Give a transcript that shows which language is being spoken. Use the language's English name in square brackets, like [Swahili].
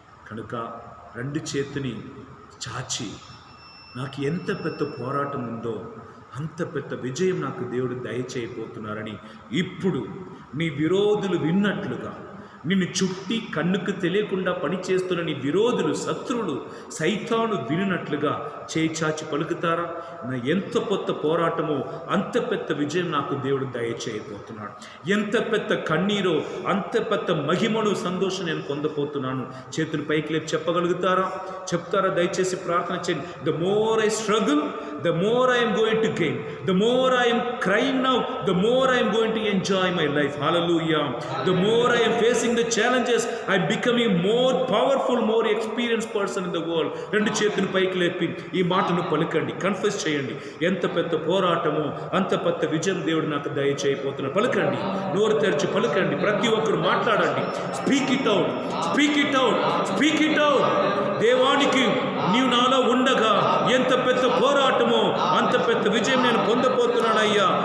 [Telugu] కనుక రెండు చేతిని చాచి నాకు ఎంత పెద్ద పోరాటం ఉందో అంత పెద్ద విజయం నాకు దేవుడు దయచేయబోతున్నారని ఇప్పుడు నీ విరోధులు విన్నట్లుగా, నిన్ను చుట్టి కన్నుకు తెలియకుండా పనిచేస్తున్న నీ విరోధులు, శత్రువులు, సైతాను వినినట్లుగా చేయి చాచి పలుకుతారా? నా ఎంత పెద్ద పోరాటమో అంత పెద్ద విజయం నాకు దేవుడు దయచేయబోతున్నాడు. ఎంత పెద్ద కన్నీరో అంత పెద్ద మహిమను, సంతోషం నేను పొందబోతున్నాను. చేతులు పైకి లేపి చెప్తారా? దయచేసి ప్రార్థన చేయండి. [English] The more I struggle, the more I am going to gain. The more I am crying now, the more I am going to enjoy my life. Hallelujah. The more I am facing the challenges, I am becoming more powerful, more experienced person in the world. [Telugu] రెండు చేతులు పైకి లేపి ఈ మాటను పలకండి, confess చేయండి. ఎంత పెద్ద పోరాటమో అంత పెద్ద విజయం దేవుడు నాకు దయచేయబోతున్నాడు. పలకండి, నోరు తెరిచి పలకండి. ప్రతి ఒక్కరు మాట్లాడండి. [English] Speak it out, speak it out, speak it out. [Telugu] దేవానికి నీవు నాలో ఉండగా ఎంత పెద్ద పోరాటమో అంత పెద్ద విజయం నేను పొందబోతున్నానయ్యా.